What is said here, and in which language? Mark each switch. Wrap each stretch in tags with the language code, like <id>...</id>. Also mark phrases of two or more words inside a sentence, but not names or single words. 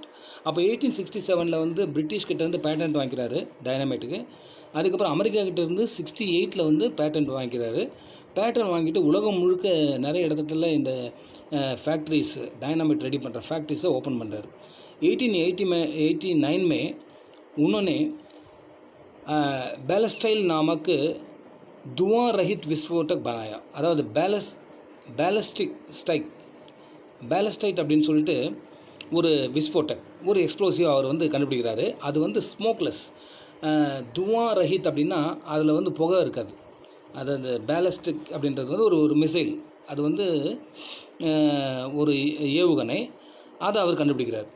<ta>அப்போ 1867 வந்து பிரிட்டிஷ்கிட்டேருந்து பேட்டன்ட் வாங்கிக்கிறாரு டைனமைட்டுக்கு. அதுக்கப்புறம் அமெரிக்கா கிட்டேருந்து 68 வந்து பேட்டன்ட் வாங்கிக்கிறாரு. பேட்டன்ட் வாங்கிட்டு உலகம் முழுக்க நிறைய இடத்துல இந்த</ta> <en>factories, dynamite ready</en> <ta>பண்ணுற ஃபேக்ட்ரிஸை ஓப்பன் பண்ணுறாரு.</ta> <hi>1889 में उन्होंने बैलस्टाइल नामक धुआं रहित विस्फोटक बनाया.</hi> <ta>அதாவது பேலஸ்டைட் அப்படின்னு சொல்லிட்டு ஒரு விஸ்ஃபோட்டக், ஒரு எக்ஸ்ப்ளோசிவ் அவர் வந்து கண்டுபிடிக்கிறாரு. அது வந்து ஸ்மோக்லெஸ்,</ta> <hi>धुआं रहित</hi> <ta>அப்படின்னா அதில் வந்து புகை இருக்காது. அது அந்த பேலஸ்டிக் அப்படின்றது வந்து ஒரு மிசைல், அது வந்து ஒரு ஏவுகணை, அதை அவர் கண்டுபிடிக்கிறார்.</ta>